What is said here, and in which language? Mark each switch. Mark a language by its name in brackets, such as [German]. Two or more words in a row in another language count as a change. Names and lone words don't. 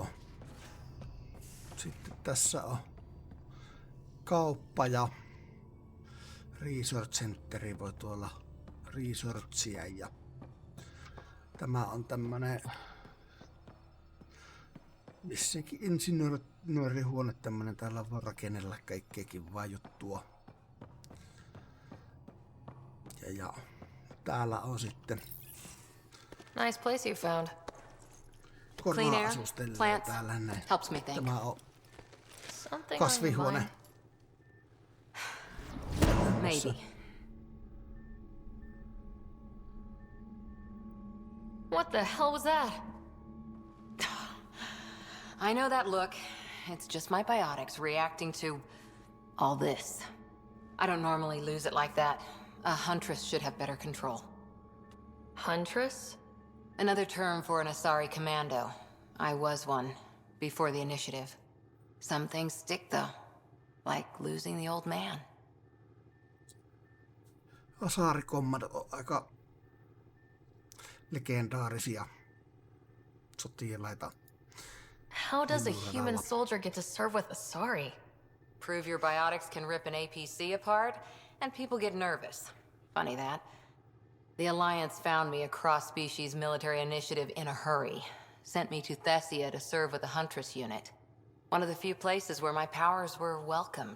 [Finnish] Sitten tässä on kauppa ja [English] Research Centeri [Finnish] voi tuolla researchia ja tämä on tämmönen vissinkin insinöörihuone tämmönen, täällä voi rakennella kaikkea kivaa juttua. Ja täällä on sitten [English] nice place you found. Clean air, plants, [Finnish] täällä näin. [English] helps me think. [Finnish] Tämä on [English] Something [Finnish] kasvihuone. [English] on your mind. Maybe. What the hell was that? I know that look. It's just my biotics reacting to all this. I don't normally lose it like that. A huntress should have better control. Huntress? Another term for an Asari commando. I was one, before the initiative. Some things stick though, like losing the old man. [Finnish] Asaarikommat on aika legendaarisia sotilaita. [English] How does a human soldier get to serve with Asari? Prove your biotics can rip an APC apart, and people get nervous. Funny that. The Alliance found me a cross-species military initiative in a hurry. Sent me to Tässä to serve with the Huntress unit. One of the few places where my powers were welcomed.